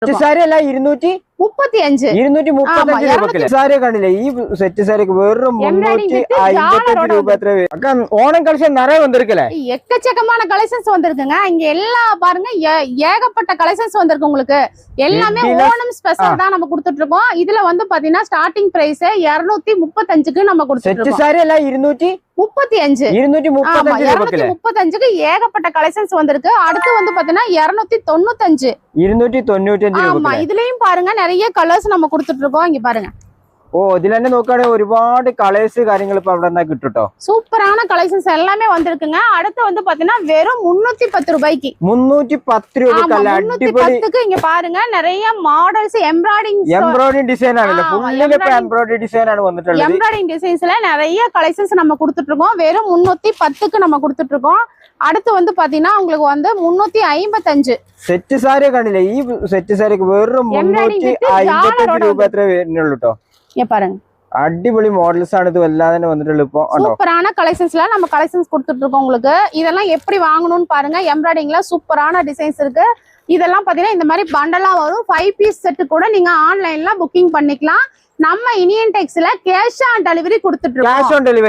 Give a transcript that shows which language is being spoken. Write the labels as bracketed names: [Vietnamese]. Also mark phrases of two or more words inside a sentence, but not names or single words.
[Malayalam] സാരി അല്ല 235 രൂപ സാരി കണ്ടില്ലേ ഈ സെറ്റ് സാരിക്ക് വെറും 350 രൂപ എത്ര [Tamil] ஓணம் கலெக்ஷன் நிறைய வந்திருக்குல எக்கச்சக்கமான கலெக்ஷன்ஸ் வந்திருக்குங்க இங்க எல்லா பாருங்க ஏகப்பட்ட கலெக்ஷன்ஸ் வந்திருக்கு உங்களுக்கு எல்லாமே ஓணம் ஸ்பெஷல் தான் நம்ம கொடுத்துட்டு இருக்கோம் இதுல வந்து பாத்தீங்கன்னா [English] starting price [Tamil] 235க்கு நம்ம கொடுத்துட்டு இருக்கோம் செட் சாரி எல்லாம் 235க்கு ஏகப்பட்ட கலெக்ஷன்ஸ் வந்திருக்கு அடுத்து வந்து பாத்தீங்கன்னா 295 ஆமா இதுலயும் பாருங்க நிறைய கலர்ஸ் நம்ம கொடுத்துட்டு இருக்கோம் இங்க பாருங்க [Malayalam] ഓ ഇതിൽ തന്നെ നോക്കുകയാണെങ്കിൽ ഒരുപാട് കളേഴ്സ് കാര്യങ്ങൾ ഇപ്പൊ അവിടെ നിന്നാ കിട്ടുട്ടോ [Tamil] சூப்பரான கலெக்ஷன்ஸ் எல்லாமே வந்திருக்குங்க அடுத்து வந்து பாத்தீங்கன்னா வெறும் 310 ரூபாய்க்கு [Malayalam] 310 രൂപയ്ക്ക് അടിപൊളി [Tamil] இங்க பாருங்க நிறைய மாடல்ஸ் [English] embroiding design [Malayalam] ആണ് ഫുള്ളിൽ ഇപ്പോ [English] embroidery design [Malayalam] ആണ് വന്നിട്ടുള്ളത് [Tamil] எம்ப்ராய்டிங் டிசைன்ஸ்ல நிறைய கலெக்ஷன்ஸ் நம்ம கொடுத்துட்டு இருக்கோம் வெறும் 310க்கு நம்ம கொடுத்துட்டு இருக்கோம் அடுத்து வந்து பாத்தீங்கன்னா உங்களுக்கு வந்து 355 [Malayalam] സെറ്റ് സാരി കണ്ടില്ലേ ഈ സെറ്റ് സാരിക്ക് വെറും 355 രൂപ എത്ര വരുന്നുള്ളൂ ട്ടോ [Tamil] பாருங்க அடிபொலி மாடல்ஸ் ആണ് இது எல்லாமே [Malayalam] തന്നെ വന്നിട്ടുള്ളൂ [Tamil] இப்போ சூப்பரான கலெக்ஷன்ஸ்ல நம்ம கலெக்ஷன்ஸ் கொடுத்துட்டு இருக்கோம் உங்களுக்கு இதெல்லாம் எப்படி வாங்கணும்னு பாருங்க எம்ப்ராய்டிங்ல சூப்பரான டிசைன்ஸ் இருக்கு இதெல்லாம் பாத்தீங்கன்னா இந்த மாதிரி பண்டலா வரும் 5 [English] piece set [Tamil] கூட நீங்க ஆன்லைன்ல புக்கிங் பண்ணிக்கலாம் நம்ம இனியன் டெக்ஸ்ல [English] cash on delivery [Tamil] கொடுத்துட்டு இருக்கோம் [English] cash on delivery